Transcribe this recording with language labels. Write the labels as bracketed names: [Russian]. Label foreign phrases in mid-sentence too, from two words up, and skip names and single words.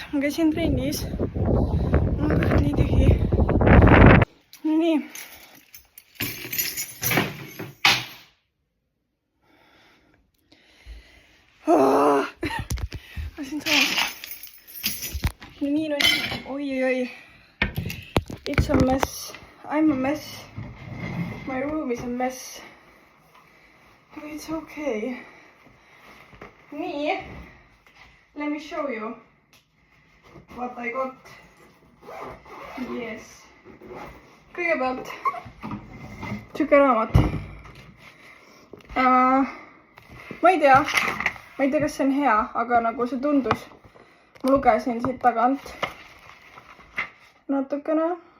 [Estonian] Ma käisin trennis. Mul on ka nii tühi. Nii. Lasin saama. Nii nüüd. Oi. [English] It's a mess. I'm a mess. My room is a mess. But it's okay. [Estonian] Nii. [English] Let me show you what I got. Yes. [Estonian] Kõigepealt siuke raamat. Ma ei tea, kas see on hea, aga nagu see tundus. Ma lugesin siit tagant natukene.